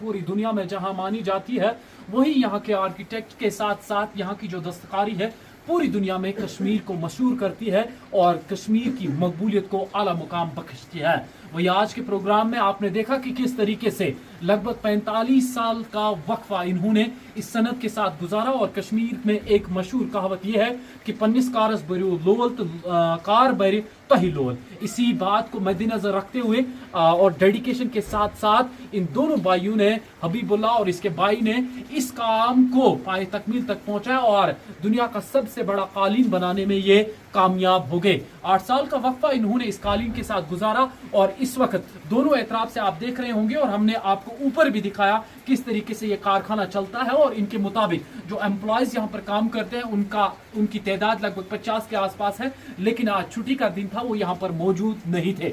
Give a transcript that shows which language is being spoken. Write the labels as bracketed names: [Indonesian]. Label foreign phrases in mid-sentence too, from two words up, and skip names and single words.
[Urdu] پوری دنیا میں جہاں مانی جاتی ہے وہی یہاں کے آرکیٹیکٹ کے ساتھ ساتھ یہاں کی جو دستکاری ہے پوری دنیا میں کشمیر کو مشہور کرتی ہے اور کشمیر کی مقبولیت کو اعلیٰ مقام بخشتی ہے وہی آج کے پروگرام میں آپ نے دیکھا کہ کس طریقے سے لگ بھگ 45 سال کا وقفہ انہوں نے اس صنعت کے ساتھ گزارا اور کشمیر میں ایک مشہور کہاوت یہ ہے کہ [Kashmiri] پنس کارس بریو لول تو کار بری تہی لول [Urdu] اسی بات کو مد نظر رکھتے ہوئے اور ڈیڈیکیشن کے ساتھ ساتھ ان دونوں بھائیوں نے حبیب اللہ اور اس کے بھائی نے اس کام کو پائے تکمیل تک پہنچایا اور دنیا کا سب سے بڑا قالین بنانے میں یہ کامیاب ہو گئے. 8 سال کا وقفہ انہوں نے اس قالین کے ساتھ گزارا اور اس وقت دونوں اطراف سے آپ دیکھ رہے ہوں گے اور ہم نے آپ کو اوپر بھی دکھایا کس طریقے سے یہ کارخانہ چلتا ہے اور ان کے مطابق جو ایمپلائز یہاں پر کام کرتے ہیں ان کی تعداد لگ بھگ 50 کے آس پاس ہے، لیکن آج چھٹی کا دن تھا، وہ یہاں پر موجود نہیں تھے.